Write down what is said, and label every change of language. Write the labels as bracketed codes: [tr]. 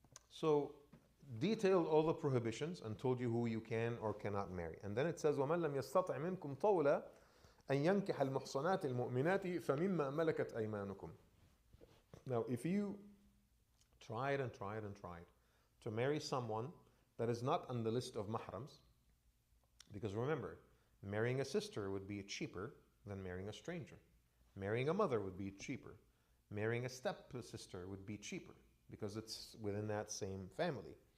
[en] So detailed all the prohibitions and told you who you can or cannot marry. And then it says, [ar] وَمَنْ لَمْ يَسْتَطِعْ مِنْكُمْ طَوْلًا أَنْ يَنْكِحَ الْمُحْصَنَاتِ الْمُؤْمِنَاتِ فَمِمَّا مَلَكَتْ أَيْمَانُكُمْ. [en] Now, if you tried to marry someone that is not on the list of mahrams, because remember, marrying a sister would be cheaper than marrying a stranger. Marrying a mother would be cheaper. Marrying a stepsister would be cheaper because it's within that same family.